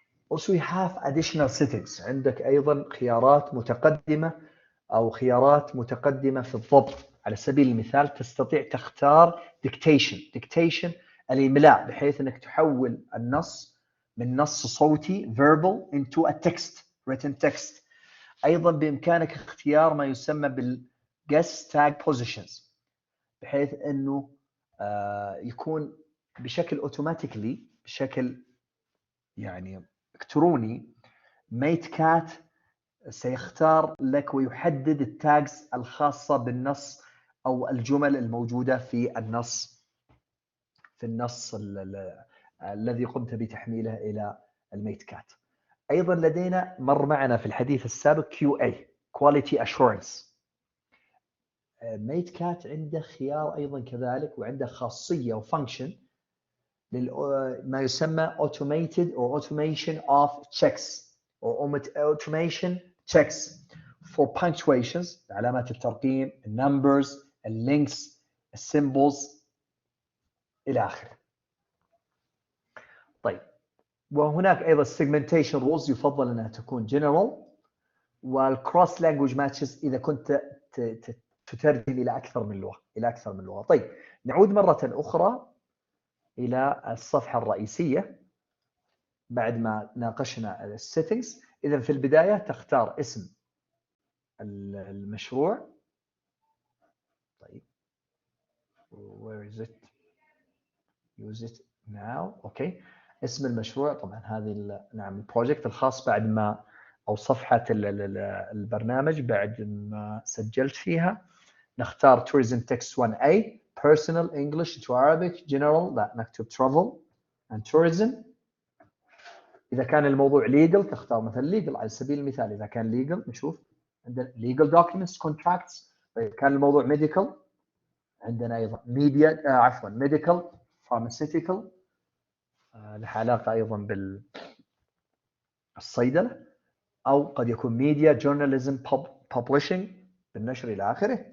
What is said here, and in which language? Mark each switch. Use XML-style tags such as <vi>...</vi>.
<en>Also, we have additional settings.</en> <ar>عندك أيضا خيارات متقدمة أو خيارات متقدمة في الضبط. على سبيل المثال تستطيع تختار dictation الإملاء بحيث أنك تحول النص من نص صوتي</ar> <en>verbal into a text written text.</en> <ar>أيضا بإمكانك اختيار ما يسمى بالguest tag positions بحيث أنه يكون بشكل automatically بشكل إلكتروني Matecate سيختار لك ويحدد التاجز الخاصة بالنص أو الجمل الموجودة في النص الذي قمت بتحميله إلى Matecate. أيضا لدينا مر معنا في الحديث السابق QA Quality Assurance. Matecate عنده خيار أيضا كذلك وعنده خاصية وفانكشن ما يسمى</ar> <en>automated or automation of checks or automation checks for punctuations</en> <ar>علامات الترقيم</ar> <en>numbers links symbols</en> <ar>إلى آخره. طيب وهناك أيضا segmentation rules يفضل أنها تكون general والcross language matches إذا كنت تترجم إلى أكثر من لغة. طيب نعود مرة أخرى إلى الصفحة الرئيسية بعد ما ناقشنا السيتنجز. إذا في البداية تختار اسم المشروع. طيب</ar> <en>where is it? Use it now. Okay.</en> <ar>اسم المشروع طبعا هذه نعم البروجكت الخاص بعد ما أو صفحة البرنامج بعد ما سجلت فيها.</ar> <en>نختار tourism text 1A personal English to Arabic general</en> <ar>لا نكتب</ar> <en>travel and tourism.</en> <ar>إذا كان الموضوع legal تختار مثلا legal على سبيل المثال. إذا كان legal نشوف عندنا legal documents contracts. إذا كان الموضوع medical عندنا أيضا medical pharmaceutical له علاقة أيضا بالصيدلة أو قد يكون media journalism publishing بالنشر إلى آخره.</ar>